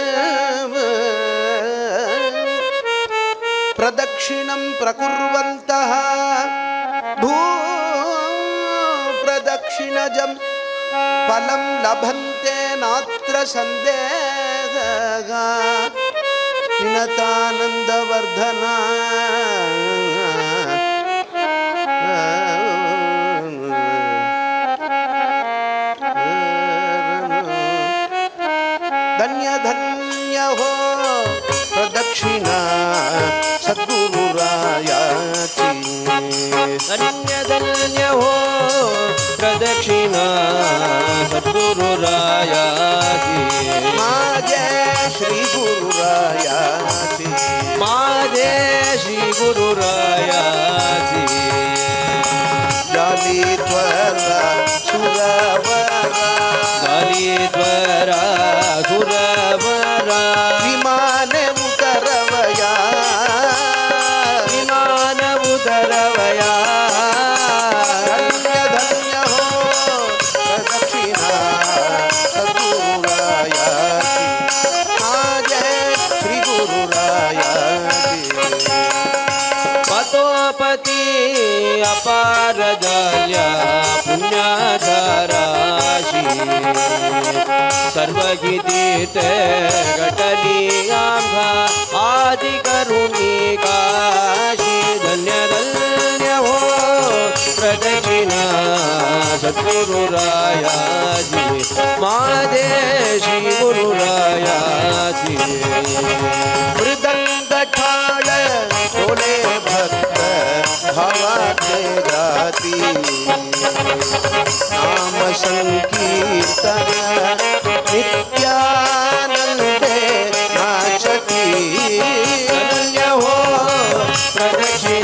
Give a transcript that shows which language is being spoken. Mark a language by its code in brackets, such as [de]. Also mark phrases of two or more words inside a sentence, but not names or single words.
[sa] प्रदक्षिणं प्रकुर्वन्तः भूप्रदक्षिणजं फलं लभन्ते नात्र सन्देहः [mr] विनतानन्दवर्धना धन्य धन्य हो प्रदक्षिणा सद्गुरुरायाची धन्य धन्य हो प्रदक्षिणा सद्गुरुरायाची माझे श्री गुरुरायाची माझे श्री गुरुरायाची जालीत्वरा सुरवरा गालीत्वरा सुरवरा विमाने उतरवया विमान उतरवया धन्य धन्य हो प्रदक्षिणा सद्गुरुरायाची माझे श्री गुरुरायाची पतोपती अपार झाल्या पुण्याधाराशी सर्वगीतीत घटली आम्हा आदि करुणी काशी धन्य धन्य हो प्रदक्षिणा सद्गुरुरायाची माझे श्री गुरुरायाची मृदंग ठाळ डोले भक्त भावाचे गाती नाम संकीर्तन नित्यानंदे नाचती धन्य हो प्रदक्षिणा